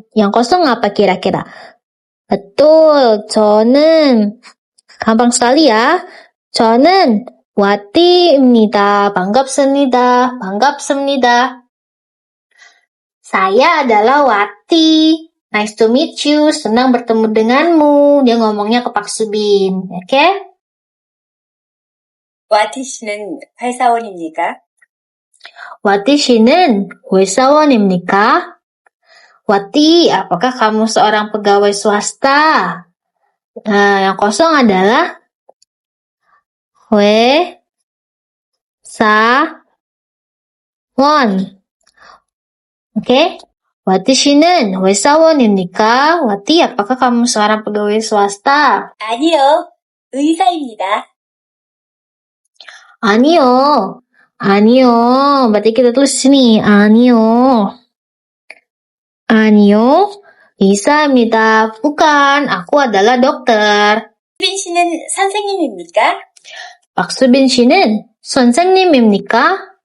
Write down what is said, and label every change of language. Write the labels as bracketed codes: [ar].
[id] Yang kosong apa kira-kira? Betul, 저는 gampang sekali ya. [ko] 저는 와티입니다. 반갑습니다. 반갑습니다. [id] Saya adalah Wati. [en] Nice to meet you. [id] Senang bertemu denganmu. Dia ngomongnya ke Pak Subin. Oke? [ko] 와티 씨는 회사원입니까? Wati 씨는 회사원입니까? [id] Wati, apakah kamu seorang pegawai swasta? Nah, yang kosong adalah 회사원. Oke? [ko] Wati 씨는 회사원입니까? [id] Wati, apakah kamu seorang pegawai swasta? [ko] 아니요. 의사입니다. 아니요. 아니요. [id] Berarti kita tulis sini. [ko] 아니요. 아니요. 의사입니다. [id] Bukan, aku adalah dokter. [ko] 수빈 씨는 선생님입니까? 박수빈 씨는 선생님입니까?